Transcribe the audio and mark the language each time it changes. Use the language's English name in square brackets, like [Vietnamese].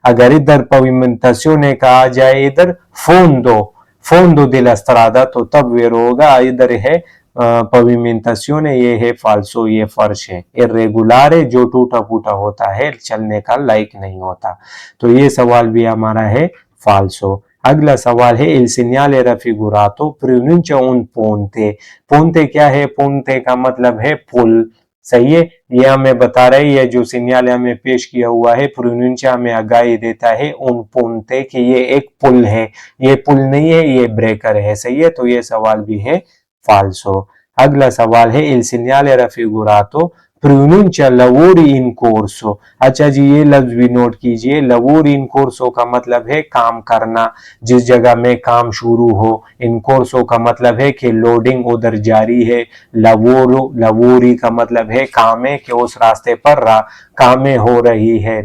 [Hindi] अगर इधर pavimentazione का आ जाए इधर fondo della strada तो तब वेरो होगा। इधर है pavimentazione, ये है फाल्सो, ये फर्श है। irregolare जो टूटा फूटा होता है, चलने का लायक नहीं होता, तो ये सवाल भी हमारा है फाल्सो। अगला सवाल है [Italian] il segnale raffigurato pronuncia un ponte। [Hindi] ponte क्या है? ponte का मतलब है पुल, सही है। ये हमें बता रहे ये जो सिग्नल हमें पेश किया हुआ है pronuncia हमें आगाही देता है un ponte कि ये एक पुल है, ये पुल नहीं है, ये ब्रेकर है, सही है। तो ये सवाल भी है फाल्सो। अगला सवाल है [Italian] il segnale raffigurato प्रोनुncia lavori in corso। [Hindi] अच्छा जी, ये लफ्ज भी नोट कीजिए, lavori in corso का मतलब है काम करना, जिस जगह में काम शुरू हो। in corso का मतलब है कि लोडिंग उधर जारी है। lavori का मतलब है कामें, कि उस रास्ते पर कामें हो रही है।